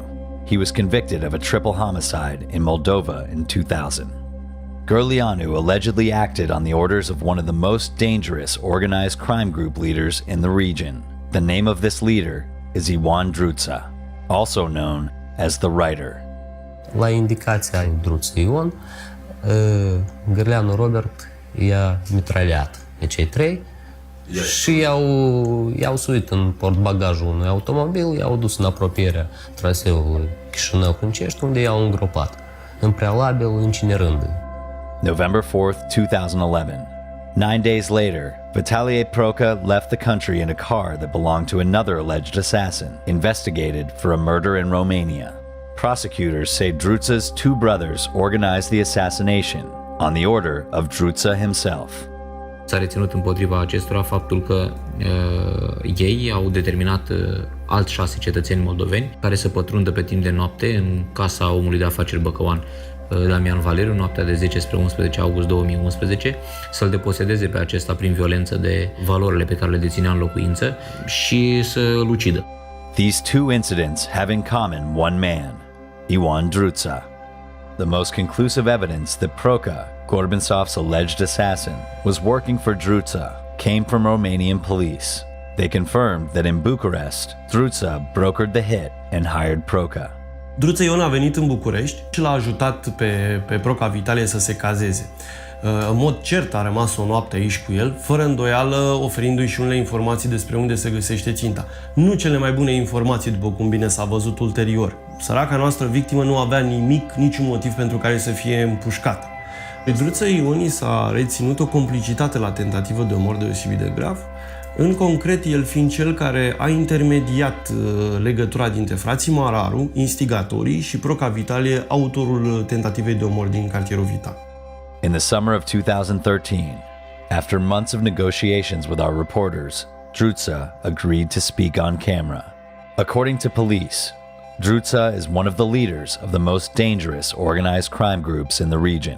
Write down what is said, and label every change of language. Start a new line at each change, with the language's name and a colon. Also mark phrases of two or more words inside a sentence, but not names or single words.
English: He was convicted of a triple homicide in Moldova in 2000. Gurleanu allegedly acted on the orders of one of the most dangerous organized crime group leaders in the region. The name of this leader is Ion Druța, also known as the Writer.
Romanian: La indicația Druța Ion, Gurleanu Robert i-a mitraliat pe cei trei și i-au suit în portbagajul unui automobil, i-au dus în apropierea traseului Chișinău-Hâncești, unde i-au îngropat, în prealabil incinerându-i.
English: November 4th, 2011. 9 days later, Vitalie Proca left the country in a car that belonged to another alleged assassin, investigated for a murder in Romania. Prosecutors say Druța's two brothers organized the assassination on the order of Druța himself.
Romanian: S-a reținut împotriva acestora faptul că ei au determinat alți 6 cetățeni moldoveni care să pătrundă pe timp de noapte în casa omului de afaceri băcăuan Damian Valeriu, noaptea de 10 spre 11 august 2011, să-l deposedeze pe acesta prin violență de valorile pe care le deținea în locuință și să-l ucidă.
English: These two incidents have in common one man, Ion Druța. The most conclusive evidence that Proca, Gorbansov's alleged assassin, was working for Druța came from Romanian police. They confirmed that in Bucharest, Druța brokered the hit and hired Proca.
Romanian: Druța Ion a venit în București și l-a ajutat pe Proca Vitalie să se cazeze. În mod cert a rămas o noapte aici cu el, fără îndoială oferindu-i și unele informații despre unde se găsește ținta. Nu cele mai bune informații, după cum bine s-a văzut ulterior. Săraca noastră victimă nu avea nimic, niciun motiv pentru care să fie împușcată. Lui Druța Ion s-a reținut o complicitate la tentativă de omor deosebit de grav, în concret el fiind cel care a intermediat legătura dintre frații Mararu, instigatorii, și Proca Vitalie, autorul tentativei de omor din cartierul Vital.
English: In the summer of 2013, after months of negotiations with our reporters, Druța agreed to speak on camera. According to police, Druța is one of the leaders of the most dangerous organized crime groups in the region.